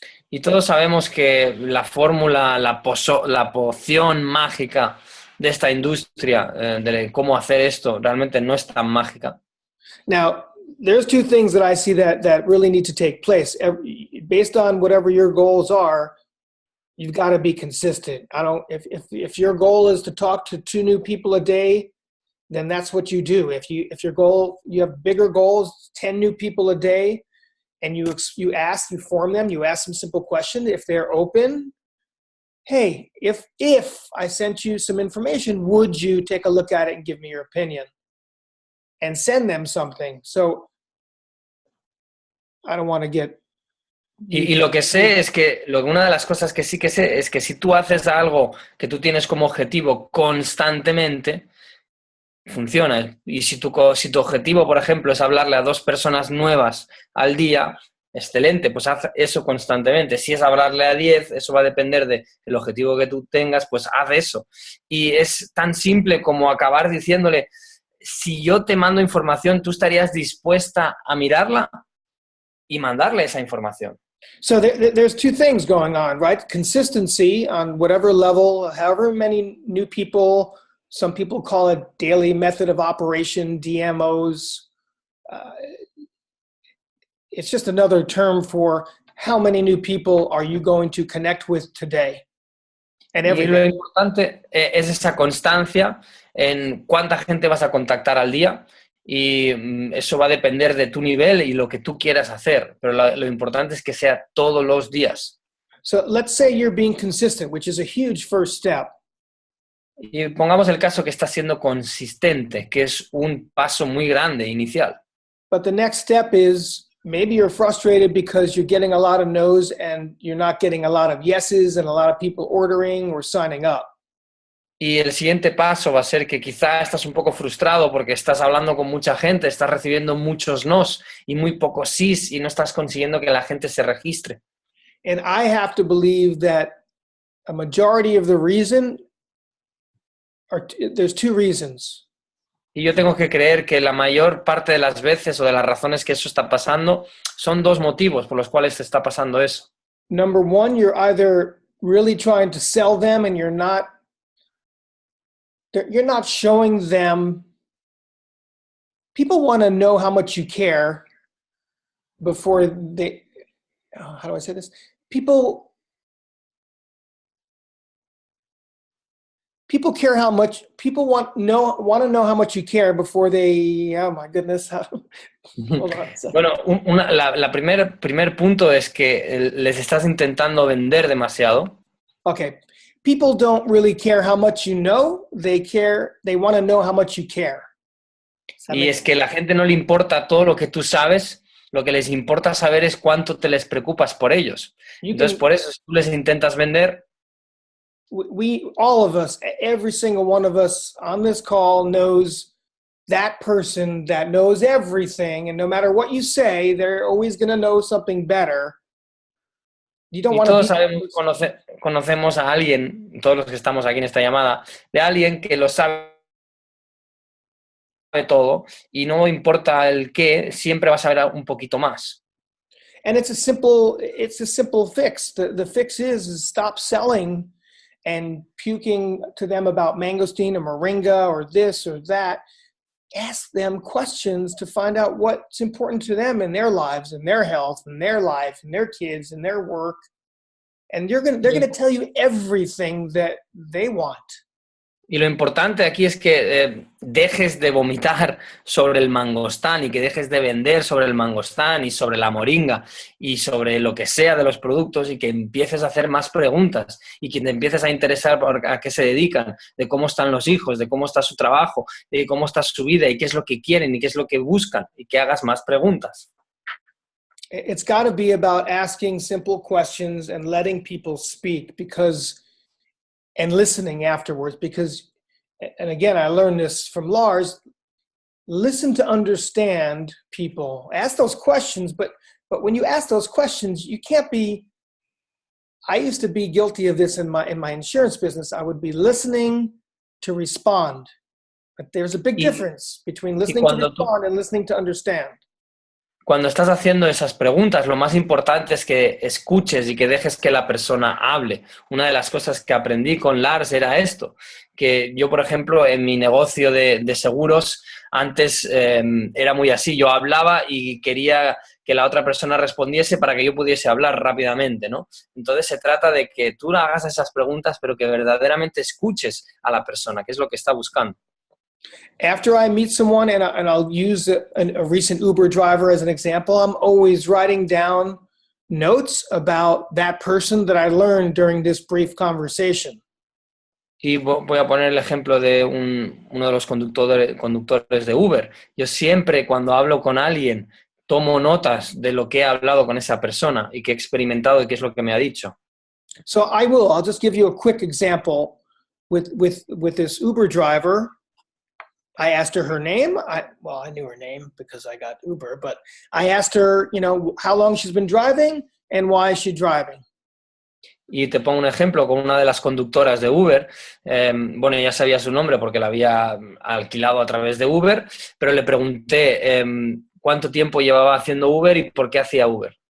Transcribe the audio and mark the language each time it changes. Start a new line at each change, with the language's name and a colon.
Spanish: Y todos sabemos que la fórmula, la poción mágica de esta industria, de cómo hacer esto, realmente no es tan mágica.
English: Now, there's 2 things that I see that really need to take place. Based on whatever your goals are, you've got to be consistent. If your goal is to talk to 2 new people a day, then that's what you do. If your goal, you have bigger goals, 10 new people a day, and you form them, you ask them simple questions. If they're open, hey, if I sent you some information, would you take a look at it and give me your opinion? And send them something. So I don't want to get...
Spanish: Y lo que sé es que una de las cosas que sí que sé es que si tú haces algo que tú tienes como objetivo constantemente, funciona. Y si tu objetivo, por ejemplo, es hablarle a 2 personas nuevas al día, excelente, pues haz eso constantemente. Si es hablarle a 10, eso va a depender del objetivo que tú tengas, pues haz eso. Y es tan simple como acabar diciéndole, si yo te mando información, ¿tú estarías dispuesta a mirarla? Y mandarle esa información.
English: So there's two things going on, right? Consistency on whatever level, however many new people, some people call it daily method of operation, DMOs. It's just another term for how many new people are you going to connect with today and every
Spanish: Y lo
English: day.
Spanish: importante es esa constancia en cuánta gente vas a contactar al día y eso va a depender de tu nivel y lo que tú quieras hacer, pero lo importante es que sea todos los días.
English: So let's say you're being consistent, which is a huge first step.
Spanish: Y pongamos el caso que estás siendo consistente, que es un paso muy grande inicial.
English: But the next step is maybe you're frustrated because you're getting a lot of no's and you're not getting a lot of yeses and a lot of people ordering or signing up.
Spanish: Y el siguiente paso va a ser que quizá estás un poco frustrado porque estás hablando con mucha gente, estás recibiendo muchos nos y muy pocos sís y no estás consiguiendo que la gente se registre.
English: And I have to believe that a majority of the reason there's two reasons.
Spanish: Y yo tengo que creer que la mayor parte de las veces o de las razones que eso está pasando son dos motivos por los cuales te está pasando eso.
English: Number one, you're either really trying to sell them and you're not showing them. People want to know how much you care before they, how do I say this? People care how much, people want to know how much you care before they, oh my goodness. Hold on.
Spanish: Bueno, primer punto es que les estás intentando vender demasiado. Okay.
English: People don't really care how much you know. They want to know how much you care.
Spanish: Y es que la gente no le importa todo lo que tú sabes, lo que les importa saber es cuánto te les preocupas por ellos. Entonces, por eso, si tú les intentas vender...
English: all of us, every single one of us on this call knows that person that knows everything, and no matter what you say, they're always going to know something better. You don't
Spanish: y
English: want
Spanish: todos
English: to
Spanish: sabemos, conocemos a alguien, todos los que estamos aquí en esta llamada, de alguien que lo sabe todo y no importa el qué, siempre va a saber un poquito más.
English: And it's a simple fix. The fix is stop selling and puking to them about mangosteen or moringa or this or that. Ask them questions to find out what's important to them in their lives and their health and their life and their kids and their work. And they're going to tell you everything that they want.
Spanish: Y lo importante aquí es que dejes de vomitar sobre el mangostán y que dejes de vender sobre el mangostán y sobre la moringa y sobre lo que sea de los productos y que empieces a hacer más preguntas y que te empieces a interesar por a qué se dedican, de cómo están los hijos, de cómo está su trabajo, de cómo está su vida y qué es lo que quieren y qué es lo que buscan y que hagas más preguntas.
English: It's got to be about asking simple questions and letting people speak and listening afterwards, because, and again, I learned this from Lars, listen to understand people. Ask those questions, but when you ask those questions, you can't be, I used to be guilty of this in my insurance business. I would be listening to respond. But there's a big difference between listening to respond and listening to understand.
Spanish: Cuando estás haciendo esas preguntas, lo más importante es que escuches y que dejes que la persona hable. Una de las cosas que aprendí con Lars era esto, que yo, por ejemplo, en mi negocio de seguros, antes era muy así. Yo hablaba y quería que la otra persona respondiese para que yo pudiese hablar rápidamente, ¿no? Entonces se trata de que tú hagas esas preguntas, pero que verdaderamente escuches a la persona, que es lo que está buscando.
English: After I meet someone, and I'll use a recent Uber driver as an example, I'm always writing down notes about that person that I learned during this brief conversation.
Spanish: Y voy a poner el ejemplo de uno de los conductores de Uber. Yo siempre, cuando hablo con alguien, tomo notas de lo que he hablado con esa persona y que he experimentado y qué es lo que me ha dicho.
English: So I'll just give you a quick example with this Uber driver. I asked her name. I knew her name because I got Uber, but I asked her, how long she's been driving and why is she driving.
Spanish: Y te pongo un ejemplo con una de las conductoras de Uber. Bueno, ya sabía su nombre porque la había alquilado a través de Uber, pero le pregunté cuánto tiempo llevaba haciendo Uber y por qué hacía Uber.